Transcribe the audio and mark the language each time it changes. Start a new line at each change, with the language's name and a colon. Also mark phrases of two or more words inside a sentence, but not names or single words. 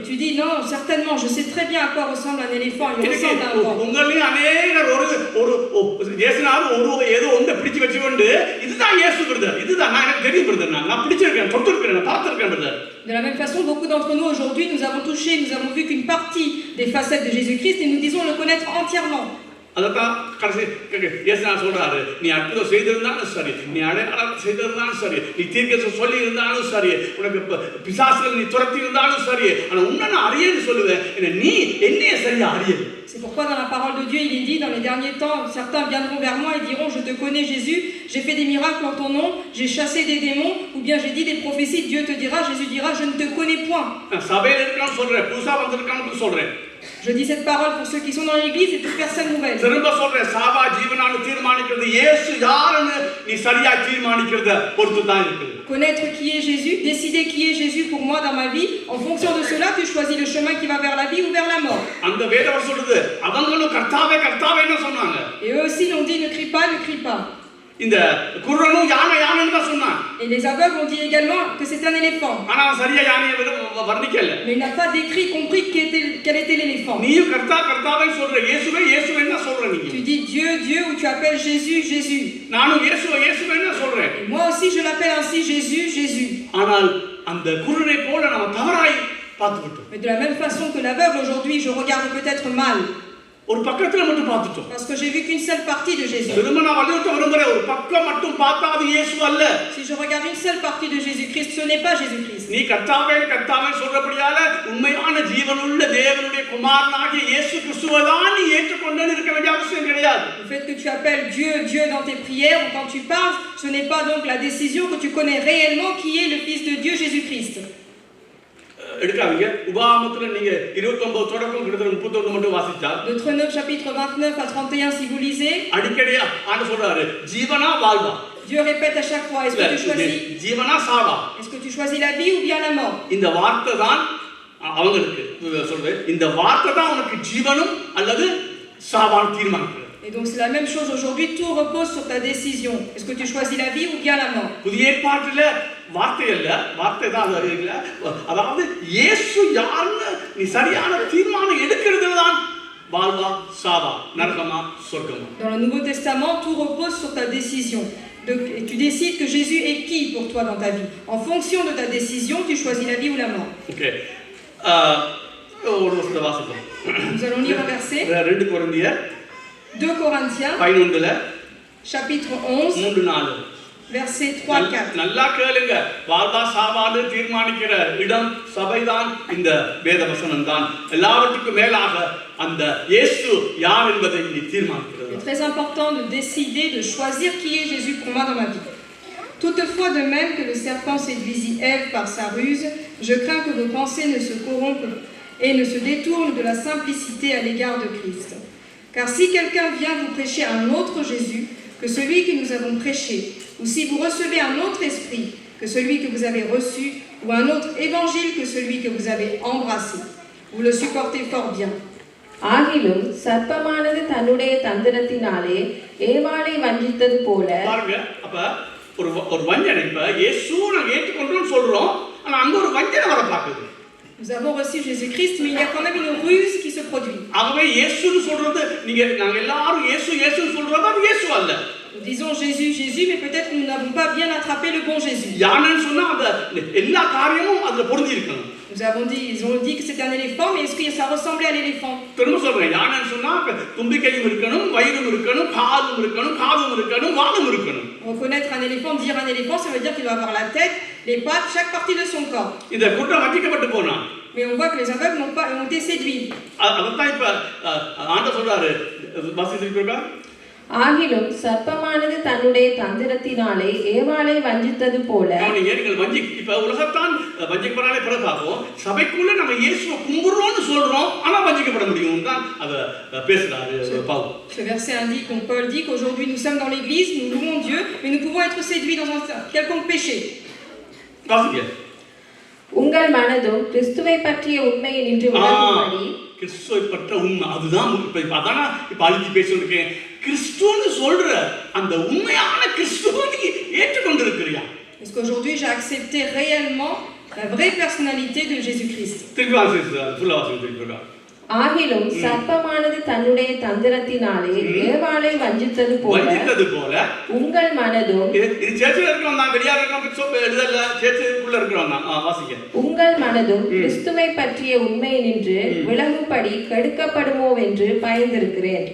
French: Mais tu dis non, certainement, je sais très bien à quoi ressemble un éléphant. Il ressemble à un vent.
Tamil: உங்களில் அநேகர் ஒரு இயேசுநாதர் ஏதோ ஒன்றை பிடிச்சு வச்சுக்கொண்டு இதுதான் இயேசு பிரதர் இதுதான் நான் எனக்கு தெரியும் பிரதர் நான் பிடிச்சிருக்கேன் தொட்டிருக்கேன் பார்த்திருக்கேன் பிரதர்.
French: De la même façon, beaucoup d'entre nous aujourd'hui, nous avons touché, nous avons vu qu'une partie des facettes de Jésus-Christ et nous disons le connaître entièrement.
Tamil: அதைத்தான் கடைசி இயேசுநாதர் சொல்றாரு, நீ அற்புதம் செய்திருந்தாலும் சரி, நீ அடையாளம் செய்திருந்தாலும் சரி, நீ தீர்க்கதரிசனம் சொல்லி இருந்தாலும் சரி, உனக்கு பிசாசுகள் நீ துரத்தி இருந்தாலும் சரி, ஆனா உன்னை நான் அறியேன்னு சொல்லுவேன், நீ என்னைய சரியா அறியல.
French: C'est pourquoi dans la parole de Dieu, il est dit dans les derniers temps, certains viendront vers moi et diront, je te connais Jésus, j'ai fait des miracles en ton nom, j'ai chassé des démons, ou bien j'ai dit des prophéties, Dieu te dira, Jésus dira, je ne te connais point.
Tamil: சபையில இருக்கான்னு சொல்றேன், புதுசா வந்திருக்கான்னு சொல்றேன்.
French: Je dis cette parole pour ceux qui sont dans l'église et toute personne nouvelle.
Tamil: திரும்ப சொல்றேன், சாவா ஜீவனான்னு தீர்மானிக்கிறது இயேசு யாருன்னு நீ சரியா தீர்மானிக்கிறத பொறுத்து தான் இருக்குது.
French: Connaître qui est Jésus, décider qui est Jésus pour moi dans ma vie, en fonction de cela, tu choisis le chemin qui va vers la vie ou vers la mort.
Tamil: அந்த வேதவசனம் சொல்லுது, அவங்களும் கர்த்தாவே கர்த்தாவேன்னு சொன்னாங்க.
French: Et eux aussi l'ont dit, ne crie pas, ne crie pas.
Tamil: இந்த குருடனும் யானைன்னு தான் சொன்னான்.
French: Et les aveugles ont dit également que c'est un éléphant.
Tamil: ஆனா சரியா யானையை வர்ணிக்கல.
French: Mais il n'a pas décrit, compris quel était l'éléphant.
Tamil: நீயும் கர்த்தாவே சொல்ற, இயேசுவே தான் சொல்ற நீங்க.
French: Tu dis Dieu, Dieu, ou tu appelles Jésus, Jésus.
Tamil: நானும் இயேசுவே தான் சொல்றேன்.
French: Et moi aussi je l'appelle ainsi, Jésus, Jésus.
Tamil: ஆனால் அந்த குருடனை போல நாம தவறாய் பார்த்துட்டோம்.
French: Mais de la même façon que l'aveugle aujourd'hui, je regarde peut-être mal.
Tamil: ஒரு பக்கத்துல மட்டும் பார்த்துட்டோம்.
French: Parce que j'ai vu qu'une seule partie de Jésus.
Tamil: திரும்ப நான் வலியுறுத்த விரும்புறேன், ஒரு பக்கம் மட்டும் பார்த்தா அது இயேசு அல்ல.
French: Si je regarde une seule partie de Jésus-Christ, ce n'est pas Jésus-Christ.
Tamil: நீ கர்த்தாவே சொல்றபடியால உண்மையான ஜீவனுள்ள தேவனுடைய குமாரனாகிய இயேசு கிறிஸ்துவை தான் நீ ஏற்றுக்கொண்டேன்னு இருக்க வேண்டிய அவசியம் கிடையாது.
French: Le fait que tu appelles Dieu, Dieu dans tes prières ou quand tu parles, ce n'est pas donc la décision que tu connais réellement qui est le Fils de Dieu, Jésus-Christ.
Tamil: எடுக்காதீங்க. உபாகமத்துல நீங்க 29 தொடக்கம் கிட்டத்தட்ட 31 மட்டும் வாசிச்சா,
French: Deutéronome chapitre 29 à 31 si vous lisez,
Tamil: அடிக்கடியா ஆண்டவர் சொல்றாரு, ஜீவனா வாழ்வா.
French: Dieu répète à chaque fois, est-ce que tu choisis
Tamil: ஜீவனா சாவா.
French: Est-ce que tu choisis la vie ou bien la mort?
Tamil: இந்த வார்த்தை தான் அவங்களுக்கு சொல்றேன், இந்த வார்த்தை தான் உனக்கு ஜீவனும் அல்லது சாவான் தீர்மானிக்கிறது.
French: Et donc c'est la même chose aujourd'hui, tout repose sur ta décision. Est-ce que tu choisis la vie ou bien la mort? புதிய ஏற்பாட்டில வார்த்தை தான் இல்ல, அதாவது இயேசு யாருன்னு நீ சரியான தீர்மானம் எடுக்கிறது தான் வாழ்வா சாவா, நரகமா சொர்க்கமா. Dans le Nouveau Testament, tout repose sur ta décision. Et tu décides que Jésus est qui pour toi dans ta vie. En fonction de ta décision, tu choisis la vie ou la mort.
Tamil: OK. ஒரு வசனத்தை வாசிப்போம்.
French: Nous allons lire un verset.
Tamil: 2 கொரிந்தியர்
French: 2 Corinthiens 11 chapitre 11 3-4 verset 3-4.
Tamil: நல்லா கேளுங்க, வாழ்வா சாவான்னு தீர்மானிக்கிற இடம் சபைதான், இந்த வேத வசனம் தான். எல்லாவற்றுக்கும் மேலாக அந்த இயேசு யார் என்பதை நீ தீர்மானிக்கிறது.
French: C'est très important de décider, de choisir qui est Jésus pour moi dans ma vie. Toutefois, de même que le serpent séduisit Ève par sa ruse, je crains que vos pensées ne se corrompent et ne se détournent de la simplicité à l'égard de Christ. Car si quelqu'un vient vous prêcher un autre Jésus que celui que nous avons prêché, ou si vous recevez un autre esprit que celui que vous avez reçu, ou un autre évangile que celui que vous avez embrassé, vous le supportez fort bien.
Tamil: ஆகிலும் சர்ப்பமானது தன்னுடைய தந்திரத்தினாலே ஏவாளை வஞ்சித்தது போல. பாருங்க, அப்ப ஒரு வஞ்சனை, இப்ப இயேசு நாங்க ஏற்றுக்கொண்டோம்னு சொல்றோம், ஆனா அங்க ஒரு வஞ்சனை வர பாக்குது.
French: Nous avons reçu Jésus-Christ, mais il y a quand même une ruse qui se produit.
Tamil: ஆகவே இயேசுன்னு சொல்றது, நாங்க எல்லாரும் இயேசுன்னு சொல்றது அது இயேசு அல்ல.
French: Nous disons Jésus, Jésus, mais peut-être nous n'avons pas bien attrapé le bon Jésus.
Tamil: யானைன்னு சொன்னா அந்த எல்லா காரியமும் அதுல பொருந்தி இருக்கணும்.
French: Ils ont dit que c'était un éléphant, mais est-ce que ça ressemblait à l'éléphant?
Tamil: திரும்ப சொல்றேன், யானைன்னு சொன்னா தும்பிக்கையும் இருக்கணும், வயிறும் இருக்கணும், காதும் இருக்கணும், காதும் இருக்கணும், வாலும் இருக்கணும்.
French: Reconnaître un éléphant, dire un éléphant, ça veut dire qu'il doit avoir la tête, les pattes, chaque partie de son corps.
Tamil: இந்த கூட்டம் வஞ்சிக்கப்பட்டு போனா.
French: Mais on voit que les aveugles ont été séduits.
Tamil: அதான் இப்ப ஆண்டவர் சொல்றாரு, வாசிச்சிருக்கீங்களா? ஆகிலும் சர்ப்பமானது தன்னுடைய தந்திரத்தினாலே ஏவாளை வஞ்சித்தது போல. இப்ப உலகத்தான் வஞ்சிக்கப்படாலே பிறப்பாகும், சபைக்குள்ள நம்ம இயேசுவை கும்பிடுறோம்னு சொல்றோம், ஆனா வஞ்சிக்கப்பட முடியும் தான் அத பேசுறாரு பவுல்.
French: Ce verset indique, donc Paul dit qu'aujourd'hui nous sommes dans l'église, nous louons Dieu, mais nous pouvons être séduits dans un quelconque péché.
Tamil: உங்கள் மனதும் கிறிஸ்துவை பற்றிய உண்மையை நின்று விளங்கும்படி. கிறிஸ்துவை பற்ற உண்மை அதுதான். அதான இப்ப அழிஞ்சு பேசிருக்கேன், கிறிஸ்துன்னு சொல்ற அந்த உண்மையான கிறிஸ்துவை நீ ஏற்றுக்கொண்டிருக்கிறியா?
French: Est-ce qu'aujourd'hui j'ai accepté réellement la vraie personnalité de Jésus-Christ?
Tamil: திருப்பி வாசிச்சு ஃபுல்லா வாசிச்சு. ஆகிலும் சர்ப்பமானது தன்னுடைய தந்திரத்தினாலே ஏவாளை வஞ்சித்தது போல உங்கள் மனதும். இது சேர்ச்சில இருக்கறவங்க தான், வெளிய இருக்கறவங்க எழுதல, சேர்ச்சிக்குள்ள இருக்கறவங்க தான் வாசிங்க. உங்கள் மனதும் கிறிஸ்துவை பற்றிய உண்மை நின்று விளங்கும்படி கெடுக்கப்படுமோ என்று பயந்திருக்கிறேன்.